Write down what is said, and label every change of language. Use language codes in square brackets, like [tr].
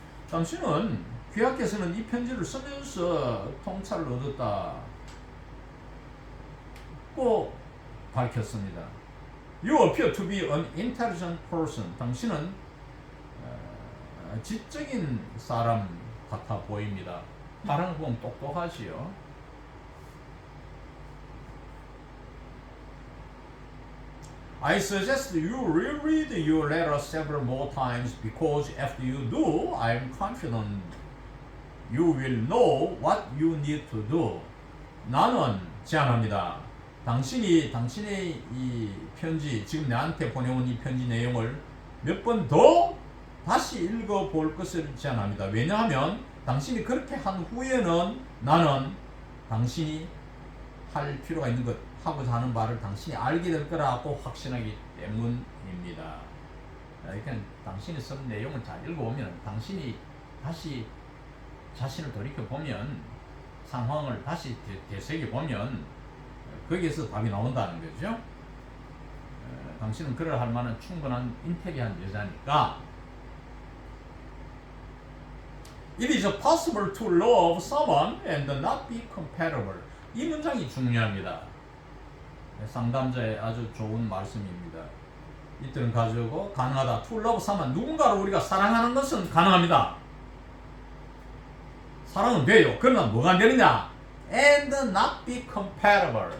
[ko] 당신은 귀하께서는 이 편지를 쓰면서 통찰을 얻었다 고 밝혔습니다. [en] You appear to be an intelligent person. [ko] 당신은 지적인 사람 같아 보입니다. 다른 거 보면 똑똑하지요. [en] I suggest you reread your letter several more times because after you do, I am confident you will know what you need to do. [ko] 나는 제안합니다. 당신이 당신의 이 편지, 지금 나한테 보내온 이 편지 내용을 몇 번 더 다시 읽어볼 것을 제안합니다. 왜냐하면 당신이 그렇게 한 후에는 나는 당신이 할 필요가 있는 것, 하고자 하는 바를 당신이 알게 될 거라고 확신하기 때문입니다. 그러니까 당신이 쓴 내용을 잘 읽어보면 당신이 다시 자신을 돌이켜보면 상황을 다시 되새겨보면 거기에서 답이 나온다는 거죠. 당신은 그럴 할 만한 충분한 인텔리한 여자니까 [en] It is possible to love someone and not be compatible. [ko] 이 문장이 중요합니다. 상담자의 아주 좋은 말씀입니다. 이들은 가지고 가능하다. [en] To love someone. [ko] 누군가를 우리가 사랑하는 것은 가능합니다. 사랑은 돼요. 그러나 뭐가 안 되느냐? [en] And not be compatible.